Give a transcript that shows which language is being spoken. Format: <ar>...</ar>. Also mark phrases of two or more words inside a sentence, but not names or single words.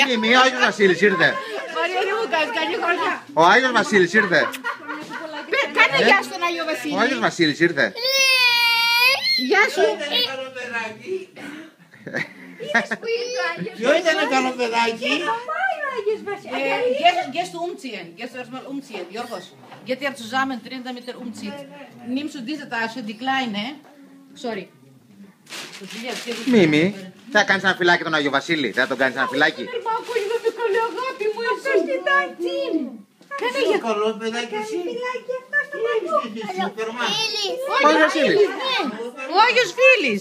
<el>Μίμη, ο Άγιος Βασίλης ήρθε. Μαριάννη μου κάνεις καλή χρονιά. Ο Άγιος Βασίλης ήρθε. Κάνε γεια στον Αγίο Βασίλη. Ο Άγιος Βασίλης ήρθε. Γεια σου. Ποιο ήταν καλό παιδάκι?</el> <de>Gehst du umziehen? Gehst du erstmal umziehen, Jorgos? Geht ihr zusammen drin, damit er umzieht? Nimmst du diese Tasche, die kleine? Sorry.</de> <el>Μίμη, θα κάνεις ένα φυλάκι τον Άγιο Βασίλη? Θα τον κάνεις ένα φυλάκι? Κάνε για καλό παιδάκι εσύ. Ο Άγιος Βασίλης. Ο Άγιος Φίλης.</el>